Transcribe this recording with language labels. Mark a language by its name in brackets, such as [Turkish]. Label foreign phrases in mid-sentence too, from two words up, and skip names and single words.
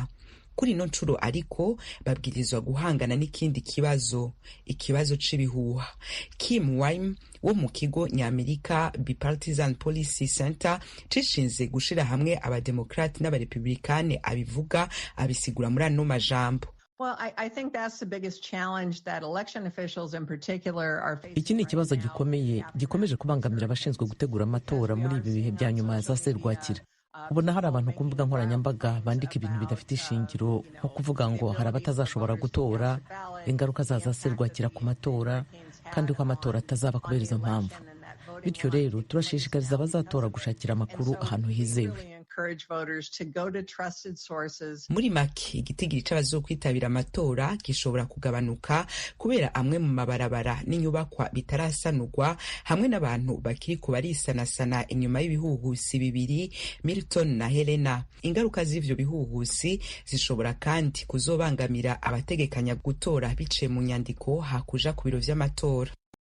[Rundi] Kuri ino ncuro ariko babwirizwa guhangana n'ikindi ikibazo c'ibihuha. Kim Wime wo mu kigo Nyamerika Bipartisan Policy Center cishinze gushira hamwe abademokrate n'abarepublikane abivuga abisigura muri ano majambo. [Kinyarwanda] Iki ni ikibazo gikomeye gikomeje kubangamira abashinzwe gutegura amatora muri ibi bihe bya nyuma za serwakira. Ubona hari abantu ku mbuga nkoranyambaga bandika ibintu bidafite ishingiro, nko kuvuga ngo hari abatazashobora gutora, ingaruka zaza serwakira ku matora, kandi ko amatora atazaba kubera izo mpamvu. Bityo rero turashishikariza abazatora gushakira amakuru ahantu hizewe. [Rundi] Muri make igitigiri c'abazokwitabira amatora gishobora kugabanuka kubera amwe mu mabarabara n'inyubakwa bitarasanurwa hamwe n'abantu bakiri ku barisanasana inyuma y'ibihuhusi bibiri Milton na Helena. Ingaruka z'ivyo bihuhusi zishobora kandi kuzobangamira abategekanya gutora biciye mu nyandiko hakuja ku biro vy'amatora.